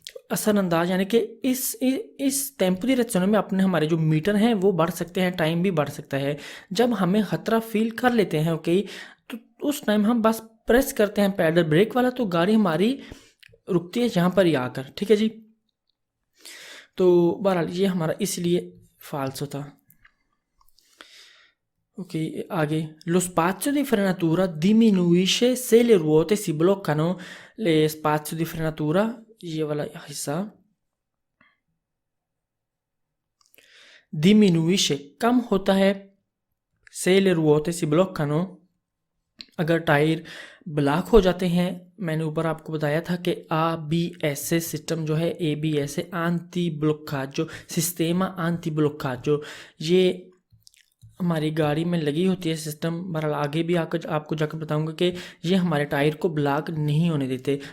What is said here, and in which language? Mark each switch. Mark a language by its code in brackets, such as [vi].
[hi] असरअंदाज, यानी कि इस टेम्पो दी रिएक्शन में अपने हमारे जो मीटर हैं वो बढ़ सकते हैं, टाइम भी बढ़ सकता है। जब हमें खतरा फील कर लेते हैं ओके, तो उस टाइम हम बस प्रेस करते हैं पैडल ब्रेक वाला, तो गाड़ी हमारी रुकती है यहाँ पर ही आकर, ठीक है जी। तो बहरहाल ये हमारा इसलिए फाल्सो था। Ok, आगे [it] lo spazio di frenatura diminuisce se le ruote si bloccano, le spazio di frenatura, [hi] ये वाला हिस्सा [it] diminuisce [hi] कम होता है, [it] se le ruote si bloccano [hi] अगर टायर ब्लॉक हो जाते हैं। मैंने ऊपर आपको बताया था कि ABS सिस्टम जो है, ABS एंटी ब्लॉकाजो सिस्टेमा एंटी ब्लॉकाजो, ये हमारी गाड़ी में लगी होती है सिस्टम। बहरहाल आगे भी आपको जाकर बताऊंगा कि ये हमारे टायर को ब्लॉक नहीं होने देते।